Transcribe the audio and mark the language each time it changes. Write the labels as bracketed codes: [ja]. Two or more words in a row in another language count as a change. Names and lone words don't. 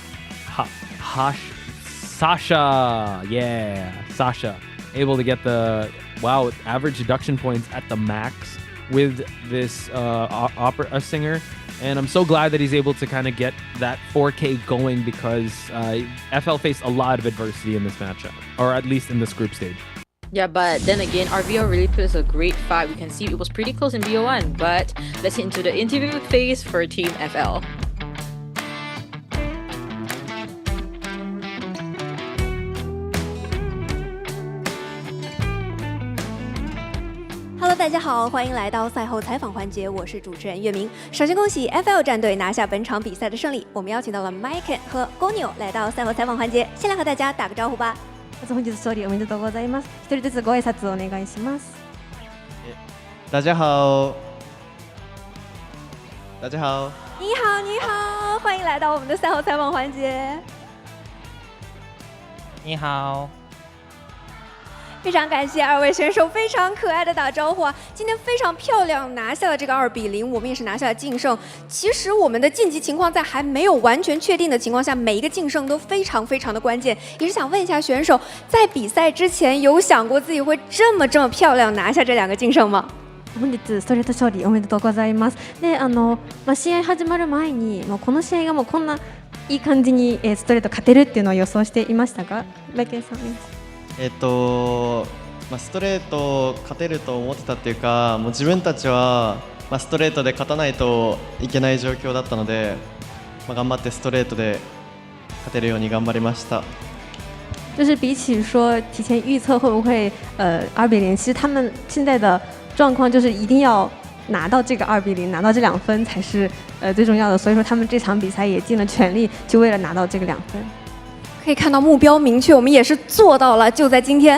[en] Sasha, yeah, Sasha, able to get the average deduction points at the max with this opera singer, and I'm so glad that he's able to kind of get that 4K going because FL faced a lot of adversity in this matchup, or at least in this group stage. Yeah, but then again, RVL really plays a great fight. We can see it was pretty close in BO1, but let's hit into the interview phase for Team FL. [zh] Hello， 大家好，欢迎来到赛后采访环节，我是主持人月明。首先恭喜 FL 战队拿下本场比赛的胜利，我们邀请到了 Mike 和 Gonyo 来到赛后采访环节，先来和大家打个招呼吧。 [ja] まず本日勝利おめでとうございます。一人ずつご挨拶お願いします。 [zh] 大家好，大家好。你好，你好，欢迎来到我们的赛后采访环节。你好。非常感谢二位选手非常可爱的打招呼啊！今天非常漂亮，拿下了这个2-0，我们也是拿下了净胜。其实我们的晋级情况在还没有完全确定的情况下，每一个净胜都非常的关键。也是想问一下选手，在比赛之前有想过自己会这么漂亮拿下这2个净胜吗？ [ja] 本日ストレート勝利おめでとうございます。で、試合始まる前にもうこの試合がもうこんないい感じにストレート勝てるっていうのを予想していましたか？バイケンさんです。ストレート勝てると思ってたっていうか、もう自分たちは、ストレートで勝たないといけない状況だったので、頑張ってストレートで勝てるように頑張りました。 [zh] 就是比起说提前预测会不会2-0，其实他们现在的状况就是一定要拿到这个2-0，拿到这2分才是最重要的。所以说他们这场比赛也尽了全力，就为了拿到这个2分。可以看到目标明确，我们也是做到了，就在今天。